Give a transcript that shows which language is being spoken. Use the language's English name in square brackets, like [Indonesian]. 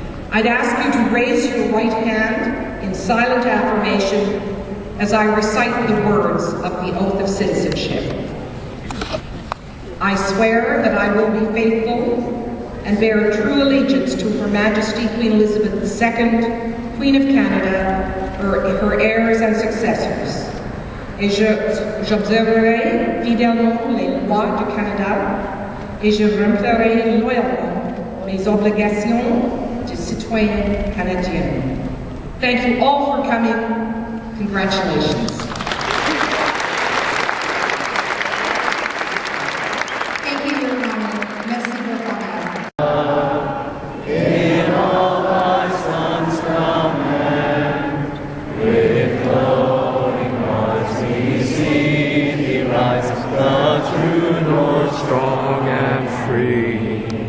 [English] I'd ask you to raise your right hand in silent affirmation as I recite the words of the oath of citizenship. I swear that I will be faithful and bear true allegiance to Her Majesty Queen Elizabeth II, Queen of Canada, her heirs and successors. [French] Et j'observerai fidèlement les lois du Canada et je remplirai loyalement mes obligations de citoyen canadien. [English] Thank you all for coming. Congratulations. Thank you, Your Honor. [French] Merci beaucoup. [English] In all thy sons command, with glowing hearts we see thee rise, the true North, strong and free.